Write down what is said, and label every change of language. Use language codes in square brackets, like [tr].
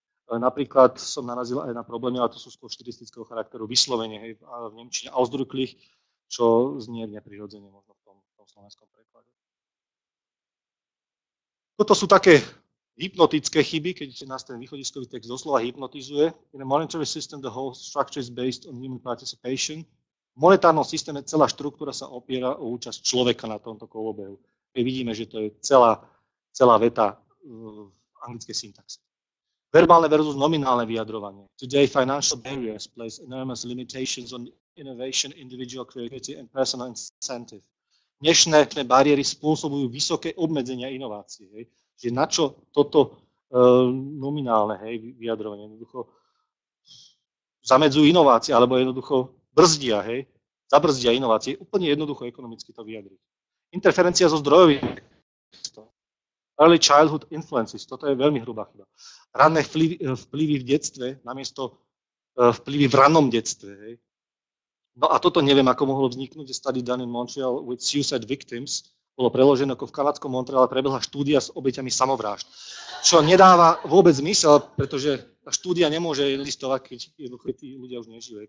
[sk] Napríklad som narazil aj na problémy, ale to sú skôr štilistického charakteru, vyslovene, hej, v nemčine ausdrücklich, čo znie neprirodzene možno v tom slovenskom preklade. Toto sú také hypnotické chyby, keď nás ten východiskový text doslova hypnotizuje. [en] In a monetary system, the whole structure is based on human participation. [sk] V monetárnom systéme celá štruktúra sa opiera o účasť človeka na tomto kolobehu. My vidíme, že to je celá veta v anglickej syntaxe. Verbálne versus nominálne vyjadrovanie. [en] Today financial barriers place enormous limitations on innovation, individual creativity and personal incentive. [sk] Dnešné bariéry spôsobujú vysoké obmedzenia inovácií. Hej. Že na čo toto nominálne, hej, vyjadrovanie jednoducho zamedzujú inovácie, alebo jednoducho brzdia, hej, zabrzdia inovácie. Úplne jednoducho ekonomicky to vyjadriť. Interferencia zo zdrojových textov. [en] Early childhood influences, [sk] toto je veľmi hrubá chyba. Ranné vplyvy v detstve, namiesto vplyvy v rannom detstve. Hej. No a toto neviem, ako mohlo vzniknúť. [en] Study done in Montreal with suicide victims. [sk] Bolo preložené, ako v kanadskom Montreale prebehla štúdia s obeťami samovrážd. Čo nedáva vôbec zmysel, pretože tá štúdia nemôže existovať, keď tí ľudia už nežijú.